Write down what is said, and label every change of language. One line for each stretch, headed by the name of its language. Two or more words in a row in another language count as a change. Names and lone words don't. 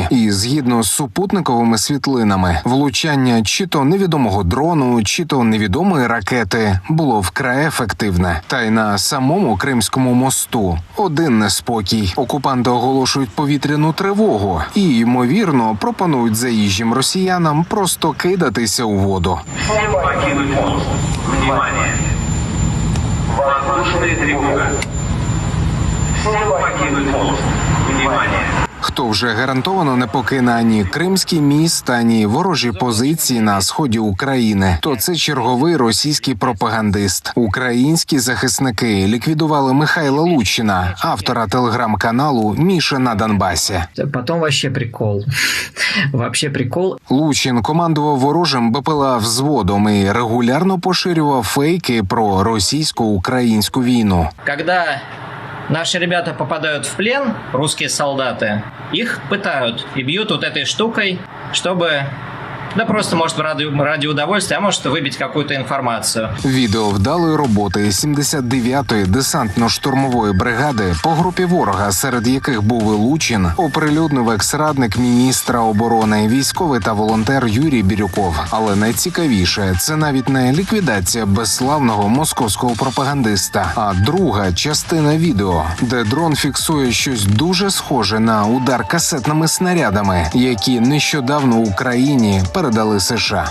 Ukrainian: І згідно з супутниковими світлинами, влучання чи то невідомого дрону, чи то невідомої ракети було вкрай ефективне. Та й на самому Кримському мосту один неспокій. Окупанти оголошують повітряну тривогу і, ймовірно, пропонують заїжджим росіянам просто кидатися у воду.
Russian: Всем покинуть мост. Внимание! Воздушная тревога. Всем покинуть мост. Внимание!
Ukrainian: Хто вже гарантовано не покине ані Кримський міст, ані ворожі позиції на сході України, то це черговий російський пропагандист. Українські захисники ліквідували Михайла Лучина, автора телеграм-каналу «Міша на Донбасі».
Russian: Потом вообще прикол. Вообще прикол.
Ukrainian: Лучин командував ворожим БПЛА взводом і регулярно поширював фейки про російсько-українську війну.
Russian: Когда наши ребята попадают в плен, русские солдаты, их пытают и бьют вот этой штукой, чтобы... Да просто, может, ради удовольствия, а может, выбить какую-то информацию.
Ukrainian: Відео вдалої роботи 79-ї десантно-штурмової бригади по групі ворога, серед яких був і Лучин, оприлюднив екс-радник міністра оборони, військовий та волонтер Юрій Бірюков. Але найцікавіше – це навіть не ліквідація безславного московського пропагандиста, а друга частина відео, де дрон фіксує щось дуже схоже на удар касетними снарядами, які нещодавно в Україні передали США.